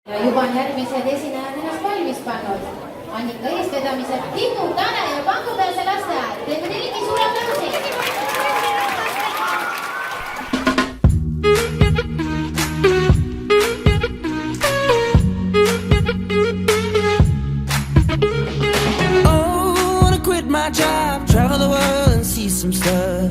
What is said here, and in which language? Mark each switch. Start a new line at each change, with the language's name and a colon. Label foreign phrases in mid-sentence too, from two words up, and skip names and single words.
Estonian: ja juba on järgmised esinejad ennast valmis pannud. Annika eestvedamisel Titu, Tanel ja Pangupealse lasteaed. Teeme neilegi suure aplausi.
English: Oh, wanna quit my job, travel the world and see some stuff.